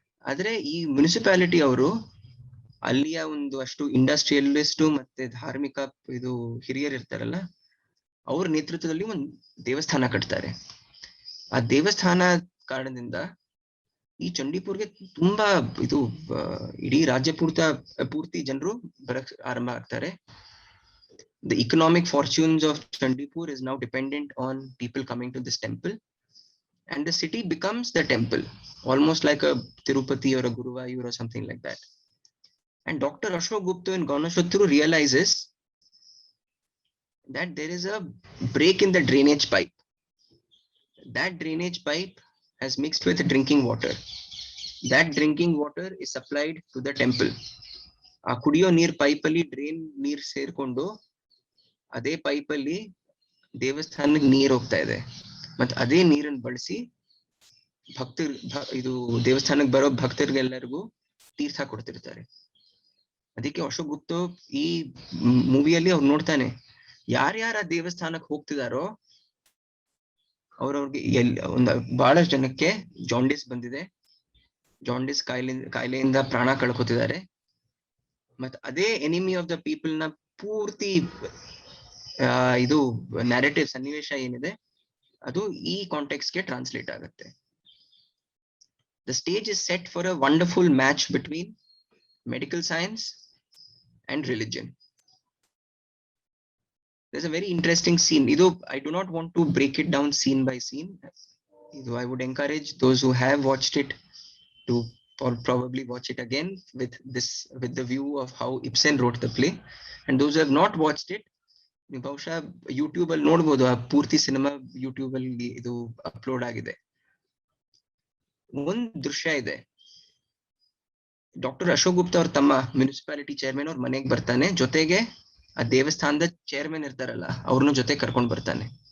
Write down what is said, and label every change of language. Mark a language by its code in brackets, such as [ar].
[kn] ಆದ್ರೆ ಈ ಮುನ್ಸಿಪಾಲಿಟಿ ಅವರು ಅಲ್ಲಿಯ ಒಂದು ಅಷ್ಟು ಇಂಡಸ್ಟ್ರಿಯಲಿಸ್ಟ್ ಮತ್ತೆ ಧಾರ್ಮಿಕ ಇದು ಹಿರಿಯರು ಇರ್ತಾರಲ್ಲ, ಅವ್ರ ನೇತೃತ್ವದಲ್ಲಿ ಒಂದು ದೇವಸ್ಥಾನ ಕಟ್ತಾರೆ. ಆ ದೇವಸ್ಥಾನ ಕಾರಣದಿಂದ ಈ ಚಂಡೀಪುರ್ಗೆ ತುಂಬಾ ಇದು ಇಡೀ ರಾಜ್ಯ ಪೂರ್ತಿ ಜನರು ಬರಕ್ ಆರಂಭ ಆಗ್ತಾರೆ. [en] The economic fortunes of Chandipur is now dependent on people coming to this temple, and the city becomes the temple, almost like a Tirupati or a Guruvayur or something like that. And Dr. Ashok Gupta in Ganeshatru realizes that there is a break in the drainage pipe. That drainage pipe has mixed with drinking water. That drinking water is supplied to the temple. [kn] ಆ ಕುಡಿಯೋ ನೀರ್ pipe ಅಲ್ಲಿ drain ನೀರ್ ಸೇರ್ಕೊಂಡು ಅದೇ pipe ಅಲ್ಲಿ ದೇವಸ್ಥಾನಕ್ಕೆ ನೀರ್ ಹೋಗ್ತಾ ಇದೆ. ಮತ್ತೆ ಅದೇ ನೀರನ್ನು ಬಳಸಿ ಇದು ದೇವಸ್ಥಾನಕ್ಕೆ ಬರೋ ಭಕ್ತರಿಗೆಲ್ಲರಿಗೂ ತೀರ್ಥ ಕೊಡ್ತಿರ್ತಾರೆ. ಅದಕ್ಕೆ ಅಶೋಕ್ ಗುಪ್ತ ಈ ಮೂವಿಯಲ್ಲಿ ಅವ್ರು ನೋಡ್ತಾನೆ, ಯಾರ್ಯಾರ ದೇವಸ್ಥಾನಕ್ಕೆ ಹೋಗ್ತಿದಾರೋ ಅವ್ರವ್ರಿಗೆ ಬಹಳಷ್ಟು ಜನಕ್ಕೆ ಜಾಂಡಿಸ್ ಬಂದಿದೆ, ಜಾಂಡಿಸ್ ಕಾಯಿಲೆಯಿಂದ ಪ್ರಾಣ ಕಳ್ಕೊತಿದ್ದಾರೆ. ಮತ್ ಅದೇ ಎನಿಮಿ ಆಫ್ ದ ಪೀಪಲ್ ನ ಪೂರ್ತಿ ಇದು ನ್ಯಾರೇಟಿವ್ ಸನ್ನಿವೇಶ ಏನಿದೆ ಅದು ಈ ಕಾಂಟೆಕ್ಸ್ಟ್ ಗೆ ಟ್ರಾನ್ಸ್ಲೇಟ್ ಆಗುತ್ತೆ. [en] The stage is set for a wonderful match between medical science and religion. There's a very interesting scene. I do not want to break it down scene by scene. I would encourage those who have watched it to probably watch it again with the view of how Ibsen wrote the play. And those who have not watched it, [kn] ಬಹುಶಃ YouTube ಅಲ್ಲಿ ನೋಡ್ಬೋದು. ಆ ಪೂರ್ತಿ cinema YouTube ಅಲ್ಲಿ ಇದು upload ಆಗಿದೆ. ಒಂದ್ ದೃಶ್ಯ ಇದೆ, ಡಾಕ್ಟರ್ ಅಶೋಕ್ ಗುಪ್ತಾ ಅವ್ರ ತಮ್ಮ ಮುನ್ಸಿಪಾಲಿಟಿ ಚೇರ್ಮನ್ ಅವ್ರ ಮನೆಗೆ ಬರ್ತಾನೆ, ಜೊತೆಗೆ ಆ ದೇವಸ್ಥಾನದ ಚೇರ್ಮನ್ ಇರ್ತಾರಲ್ಲ ಅವ್ರನ್ನ ಜೊತೆ ಕರ್ಕೊಂಡ್ ಬರ್ತಾನೆ.